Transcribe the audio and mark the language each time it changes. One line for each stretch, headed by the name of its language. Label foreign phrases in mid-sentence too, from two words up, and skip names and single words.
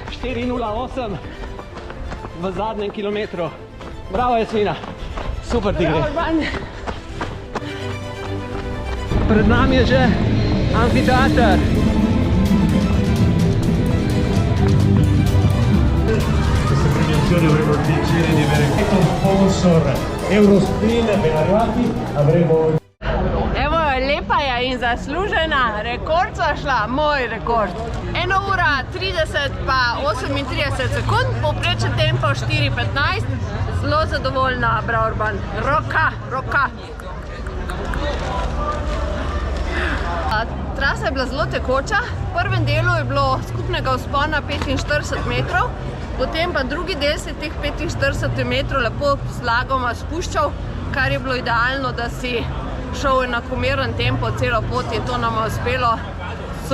Slovenian: 4:08 v zadnjem kilometru. Bravo, Jasmina. Super ti gre. Pred nami je že amfiteater.
Italian: Questa premiazione avremo il piacere di avere come sponsor Eurosprint, ben arrivati, avremo...
Slovenian: Evo, lepa je in zaslužena, rekord sva šla, moj rekord. 1 ura 30 pa 38 sekund, povprečen tempo 4:15, zelo zadovoljna, Bra Urban. Roka. Trasa je bila zelo tekoča, v prvem delu je bilo skupnega vzpona 45 metrov, potem pa drugi del se teh 45 metrov lepo slagoma spuščal, kar je bilo idealno, da si šel enakomeren tempo celo pot in to nam je uspelo.